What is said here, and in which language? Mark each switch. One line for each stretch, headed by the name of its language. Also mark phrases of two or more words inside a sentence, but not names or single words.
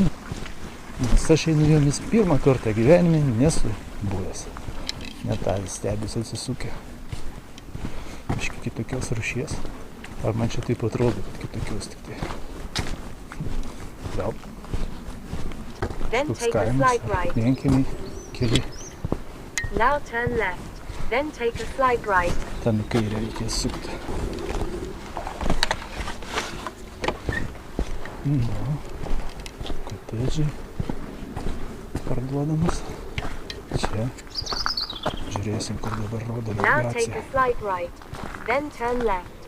Lithuanian: Nes aš einu jomis pirmą kartą gyvenime, nesu buvęs. Net avys stebis atsisukę. Biškį kitokios rūšies. Ar man čia taip atrodo, kad kitokios tik tai. Gal
English: then
Lithuanian: Toks
English: take a
Lithuanian: kaimas,
English: slight right.
Lithuanian: vienkiemiai, keli.
English: Now turn left, then take a slight right.
Lithuanian: Ten į kairę reikės sukti. Kotedžiai parduodamas. Čia. Žiūrėsim, kur dabar rodo
English: Now take
Lithuanian: navigacija.
English: a slight right, then turn left.